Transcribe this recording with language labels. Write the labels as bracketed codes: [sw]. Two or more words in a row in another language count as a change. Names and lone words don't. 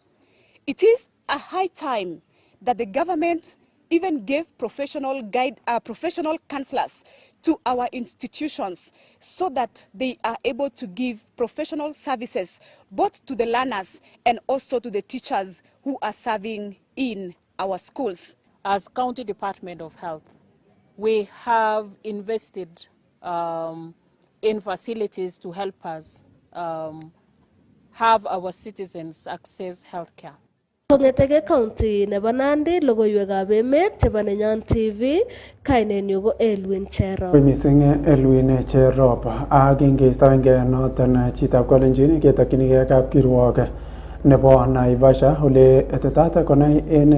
[en] It is a high time that the government even gave professional counselors to our institutions so that they are able to give professional services both to the learners and also to the teachers who are serving in our schools. As County Department of Health, we have invested in facilities to help us have our citizens access healthcare. [kln] Kongeteke county nebo Nandi, logoiywekab emet chebo Nenyon TV, kainenyu ko Elwin Cherop. Mising Elwin Cherop, ak ingeistoengei noton chitab Kalenjin ketokyinigei kapkirwok nebo Naivasha ole tetat konai en